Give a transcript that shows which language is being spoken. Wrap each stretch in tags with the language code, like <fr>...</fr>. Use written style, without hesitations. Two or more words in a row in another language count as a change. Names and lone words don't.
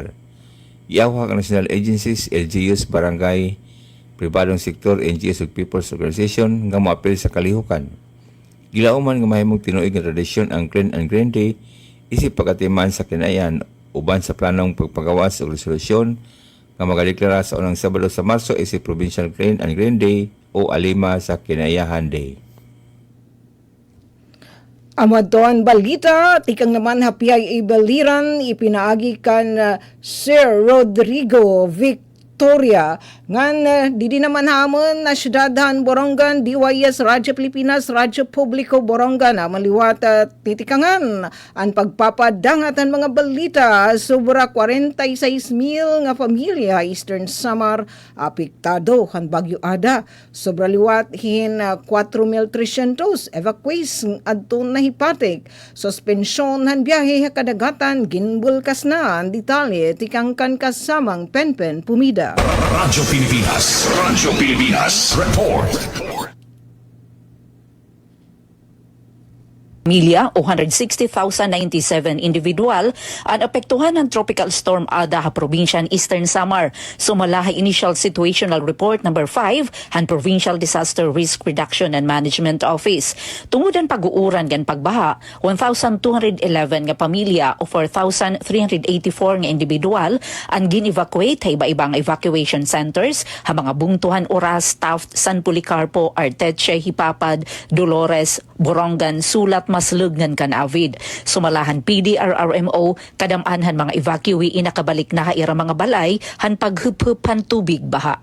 <ceb>Iawhag ang</ceb> <en>national agencies,</en> <ceb>LGUs, barangay, pribadong sektor, NGOs ug</ceb> <en>people's organization</en> <ceb>nga moapil sa kalihukan. Gilauman nga mahimong tinuig nga tradisyon ang Clean and Green Day isip pagatiman sa kinayan uban sa planong pagpagawas og resolusyon nga magadeklara sa unang Sabado sa Marso isip Provincial Clean and Green Day o alima sa Kinayahan Day.</ceb> <war>Amadon balita, tikang naman PIA Beliran ipinaagi kan Sir Rodrigo Victoria ngan didi naman hamon na syudadhan Borongan DYS Radyo Pilipinas Radyo Publiko Borongan maliwat titikangan ang pagpapadangat ang mga balita sobra 46,000 nga pamilya Eastern Samar apektado kan Bagyo Ada sobra liwat hin 4,300 evacuees adto na hipatik suspensyon han biyahe kadagatan ginbulkas na ang detalye tikang kan kasamang Penpen Pumida. Radyo Pilipinas Report.</war> <tl>Pamilya o 160,097 individual ang apektuhan ng Tropical Storm Ada sa probinsya ng Eastern Samar.</tl> <war>Sumalahay Initial Situational Report number 5 han Provincial Disaster Risk Reduction and Management Office. Tungod ang pag-uuran gan pagbaha, 1,211 nga pamilya o 4,384 nga individual ang gin-evacuate sa iba-ibang</war> <en>evacuation centers</en> <war>ha mga bungtuhan oras Taft, San Policarpo, Arteche, Hipapad, Dolores, Borongan, Sulat, Maslugnan kan Avid. Sumalahan PDRRMO kadamanhan mga evacuee inakabalik na ira mga balay han paghuphupan tubig baha.</war>